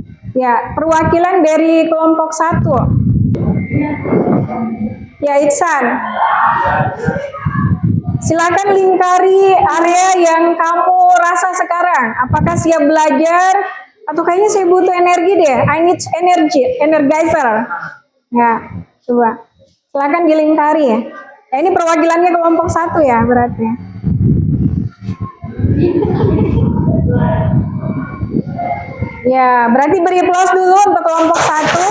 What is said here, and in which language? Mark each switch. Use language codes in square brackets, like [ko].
[id] Ya, perwakilan dari kelompok 1. Ya, Iksan. Silakan lingkari area yang kamu rasa sekarang. Apakah siap belajar? Atau kayaknya saya butuh energi deh. [en] I need energy, energizer. [id] Ya, coba. Silakan dilingkari ya. Ini perwakilannya kelompok 1 ya berarti. Ya, berarti beri applause dulu untuk kelompok 1.